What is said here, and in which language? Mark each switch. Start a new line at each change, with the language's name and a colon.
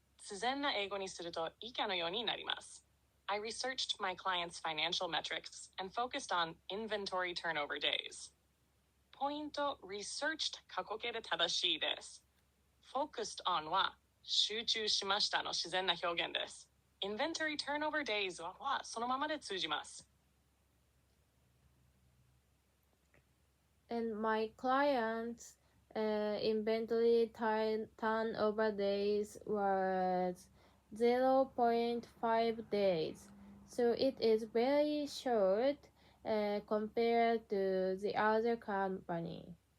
Japanese: 自然な英語にすると以下のようになります。
English: I researched my client's financial metrics and focused on inventory turnover days.
Japanese: ポイント researched 過去形で正しいです。 focused on は集中しましたの自然な表現です。 inventory turnover days はそのままで通じます。
English: And my client's inventory turnover days was 0.5 days. So it is very short compared to the other company.